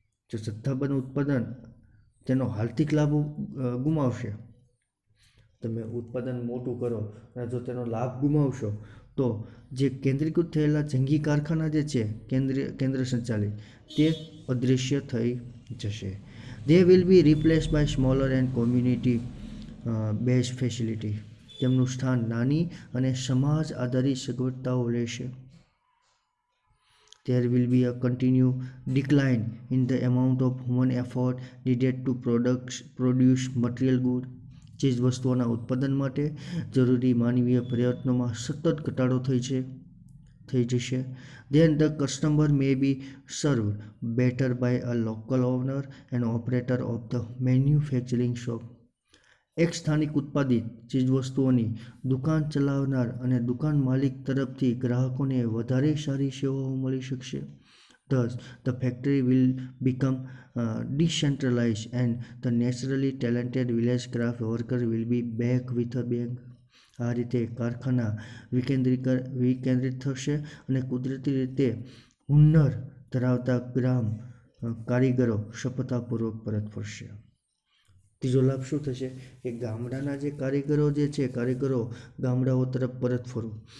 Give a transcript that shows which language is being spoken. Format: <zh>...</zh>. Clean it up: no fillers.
<gu>જો જથ્થાબંધ ઉત્પાદન તેનો આર્થિક લાભ ગુમાવશે, તમે ઉત્પાદન મોટું કરો અને જો તેનો લાભ ગુમાવશો તો જે કેન્દ્રીકૃત થયેલા જંગી કારખાના જે છે કેન્દ્ર સંચાલિત તે અદૃશ્ય થઈ જશે.</gu> <en>They will be replaced by smaller and community based facility.</en> <gu>તેમનું સ્થાન નાની અને સમાજ આધારિત સગવડતાઓ લેશે.</gu> <en>There will be a continued decline in the amount of human effort needed to produce material good.</en> <gu>ચીજ વસ્તુઓના ઉત્પાદન માટે જરૂરી માનવીય પ્રયત્નોમાં સતત ઘટાડો થઈ જશે.</gu> <en>Then the customer may be served better by a local owner and operator of the manufacturing shop.</en> <gu>એક સ્થાનિક ઉત્પાદિત ચીજવસ્તુઓની દુકાન ચલાવનાર અને દુકાન માલિક તરફથી ગ્રાહકોને વધારે સારી સેવાઓ મળી શકશે.</gu> <en>Thus, the factory will become decentralized and the naturally talented village craft worker will be back with a bang.</en> <gu>આ રીતે કારખાના વિકેન્દ્રિત થશે અને કુદરતી રીતે હુન્નર ધરાવતા ગ્રામ કારીગરો સફળતાપૂર્વક પરત ફરશે. ત્રીજો લાભ શું થશે કે ગામડાના જે કારીગરો ગામડાઓ તરફ પરત ફરવું.</gu>